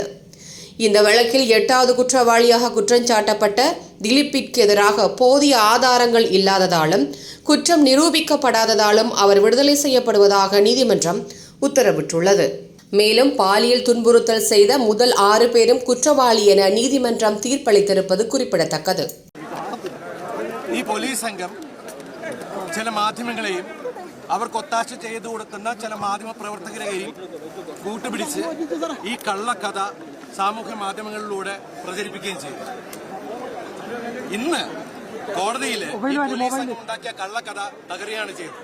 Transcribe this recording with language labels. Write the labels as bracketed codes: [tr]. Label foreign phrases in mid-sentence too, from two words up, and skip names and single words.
[ta] இந்த வழக்கில் 8வது குற்றவாளியாக குற்றஞ்சாட்டப்பட்ட திலீப்பிற்கு எதிராக போதிய ஆதாரங்கள் இல்லாததாலும் குற்றம் நிரூபிக்கப்படாததாலும் அவர் விடுதலை செய்யப்படுவதாக நீதிமன்றம் உத்தரவிட்டுள்ளது. மேலும் பாலியல் துன்புறுத்தல் செய்த முதல் 6 பேரும் குற்றவாளி என நீதிமன்றம் தீர்ப்பளித்திருப்பது குறிப்பிடத்தக்கது. [ml] ഈ പോലീസ് സംഘം ചില മാധ്യമങ്ങളെയും അവർക്ക് ഒത്താശ ചെയ്തു കൊടുക്കുന്ന ചില മാധ്യമ പ്രവർത്തകരെയും കൂട്ടുപിടിച്ച് ഈ കള്ളക്കഥ സാമൂഹ്യ മാധ്യമങ്ങളിലൂടെ പ്രചരിപ്പിക്കുകയും ചെയ്തു. ഇന്ന് കോടതിയിൽ ഉണ്ടാക്കിയ കള്ളക്കഥ തകരുകയാണ് ചെയ്തത്.